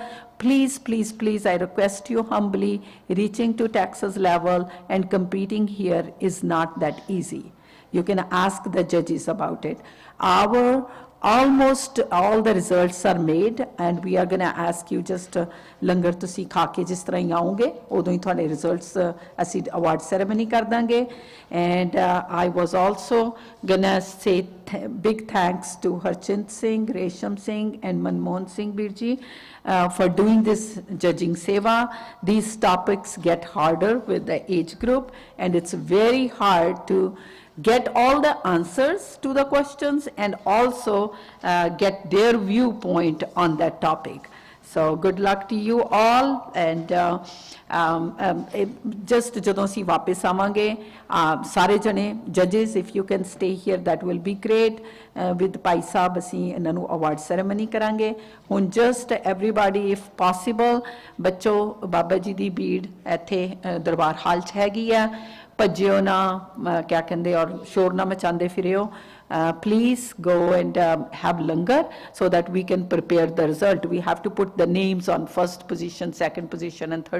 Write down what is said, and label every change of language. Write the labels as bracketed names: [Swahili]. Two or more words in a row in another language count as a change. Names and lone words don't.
[English] Please, please, please, I request you humbly, reaching to Texas level and competing here is not that easy. You can ask the judges about it. Our almost all the results are made, and we are going to ask you just [Punjabi] ਲੰਗਰ ਤੁਸੀਂ ਖਾ ਕੇ ਜਿਸ ਤਰ੍ਹਾਂ ਹੀ ਆਓਗੇ ਉਦੋਂ ਹੀ ਤੁਹਾਡੇ ਰਿਜ਼ਲਟਸ ਅਸੀਂ [English] award ceremony [Punjabi] ਕਰ ਦਾਂਗੇ. [English] And I was also gonna say big thanks to Harchint Singh, Resham Singh and Manmohan Singh Birji for doing this judging seva. These topics get harder with the age group, and it's very hard to get all the answers to the questions and also get their viewpoint on that topic. So good luck to you all, and just [Punjabi] ਜਦੋਂ ਅਸੀਂ ਵਾਪਸ ਆਵਾਂਗੇ ਸਾਰੇ ਜਣੇ [English] judges, if you can stay here that will be great. [Punjabi] With ਭਾਈ ਸਾਹਿਬ ਅਸੀਂ ਇਹਨਾਂ ਨੂੰ [English] award ceremony [Punjabi] ਕਰਾਂਗੇ. ਹੁਣ [English] just everybody if possible [Punjabi] ਬੱਚੋ ਬਾਬਾ ਜੀ ਦੀ ਭੀੜ ਇੱਥੇ ਦਰਬਾਰ ਹਾਲ 'ਚ ਹੈਗੀ ਆ, ਭੱਜਿਓ ਨਾ, ਕਿਆ ਕਹਿੰਦੇ ਔਰ ਸ਼ੋਰ ਨਾ ਮਚਾਉਂਦੇ ਫਿਰਿਓ. [English] Please go and have langar so that we can prepare the result. We have to put the names on first position, second position and third